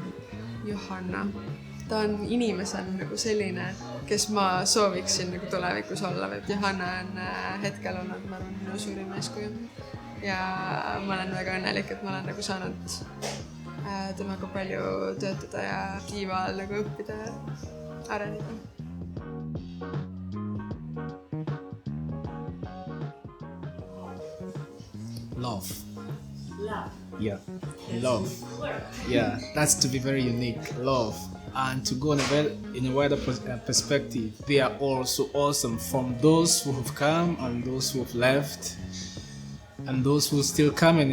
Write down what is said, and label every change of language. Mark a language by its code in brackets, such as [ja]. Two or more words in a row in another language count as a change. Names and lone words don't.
[et] Johanna, ta on inimesena nagu selline, kes ma sooviksin nagu tulevikus olla. Johanna on hetkel olnud, ma arvan, minu suurim eeskuju. Ja ma olen väga õnnelik, et ma olen nagu saanud temaga palju töötada ja kiival nagu õppida ja areneda. [en] Love. Yeah, love. Yeah, that's to be very unique. Love. And to go in a wider perspective, they are all so awesome, from those who have come and those who have left and those who are still coming.